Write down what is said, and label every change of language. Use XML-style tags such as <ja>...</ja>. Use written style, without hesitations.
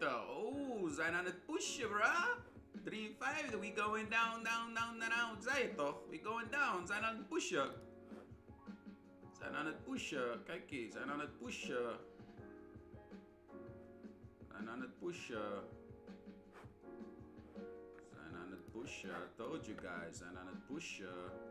<nl>Oh, we zijn aan het pushen, bruh.</nl> <en>53, we going down, down, down, down.</en> <nl>Zei je toch?</nl> <en>We going down,</en> <nl>we zijn aan het pushen. We zijn aan het pushen. Kijk eens, we zijn aan het pushen. We zijn aan het pushen. We zijn aan het pushen.</nl> <en>I told you guys,</en> <nl>we zijn aan het pushen.</nl>